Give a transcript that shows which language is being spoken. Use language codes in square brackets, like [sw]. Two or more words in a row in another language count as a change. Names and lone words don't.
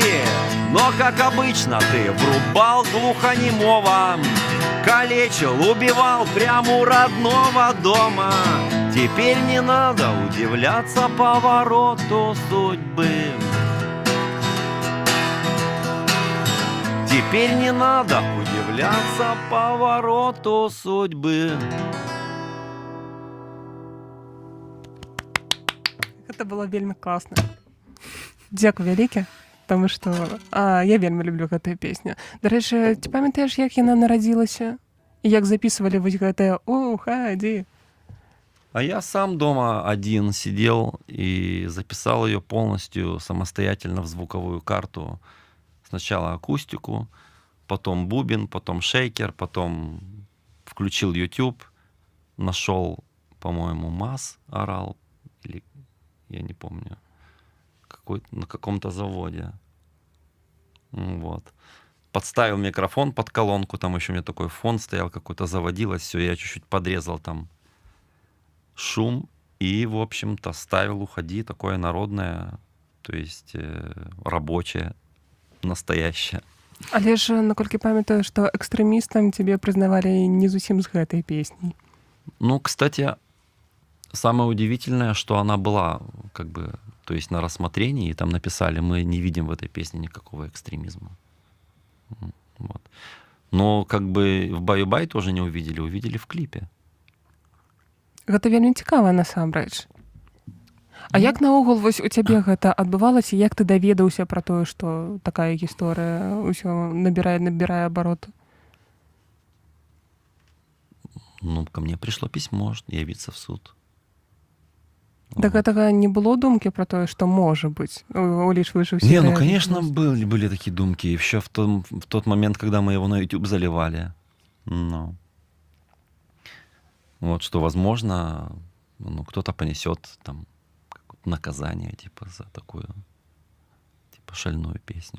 [ru] Но, как обычно, ты врубал глухонемого, калечил, убивал прямо у родного дома. Теперь не надо удивляться повороту судьбы. Теперь не надо удивляться повороту судьбы. [be] Гэта было вельмі класна. Дзякуй вялікі, таму што я вельмі люблю гэтую песню. Дарэчы, ці памятаеш, як яна нарадзілася? І як записывалі вось гэтае «Уходи». [ru] А я сам дома один сидел и записал ее полностью самостоятельно в звуковую карту. Сначала акустику, потом бубен, потом шейкер, потом включил YouTube, нашел, по-моему, МАЗ орал, или я не помню, на каком-то заводе. Вот. Подставил микрофон под колонку, там еще у меня такой фон стоял, какой-то заводилось, все, я чуть-чуть подрезал там шум и, в общем-то, ставил «Уходи», такое народное, то есть рабочее, настоящее. [be] Але ж, наколькі памятаю, што экстрэмістам тебе прызнавалі не зусім з гэтай песняй. Ну, [ru] кстати, самое удивительное, что она была, как бы, то есть на рассмотрении, и там написали, мы не видим в этой песне никакого экстремизма. Вот. Но как бы в «Баю-бай» тоже не увидели, увидели в клипе. [be] Гэта вельмі цікава, насамрэч. А як наогул вось у цябе гэта адбывалася, як ты даведаўся пра тое, што такая гісторыя ўсё набірае абароты? Ну, [ru] ко мне пришло письмо, явиться в суд. [be] Да гэтага не было думкі пра тое, што можа быць, улічваючы ўсе... [ru] Не, ну, конечно, были такие думки. Еще в тот момент, когда мы его на YouTube заливали. Ну, вот, что, возможно, ну, кто-то понесет там наказание, типа, за такую, типа, шальную песню.